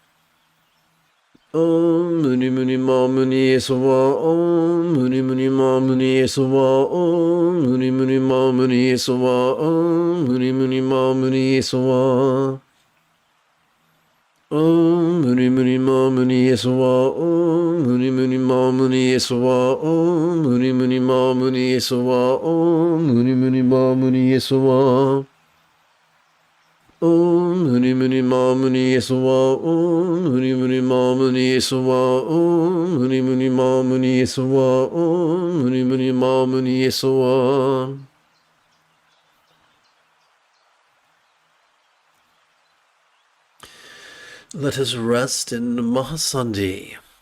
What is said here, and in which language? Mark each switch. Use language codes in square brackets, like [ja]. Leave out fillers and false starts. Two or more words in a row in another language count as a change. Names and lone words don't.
[sa] Om Muni Muni Mahmuni Yeswa Om Muni Muni Mahmuni Yeswa Om Muni Muni Mahmuni Yeswa Om Muni Muni Mahmuni Yeswa Om Muni Muni Mahmuni Yeswa Om Muni Muni Mahmuni Yeswa Om Muni Muni Mahmuni Yeswa Om Muni Muni Mahmuni Yeswa Om Muni Muni Mahmuni Yeswa Om Muni Muni Mahmuni Yeswa Om Muni Muni Mahmuni Yeswa Om Muni Muni Mahmuni Yeswa [en] Let us rest in Mahasandhi.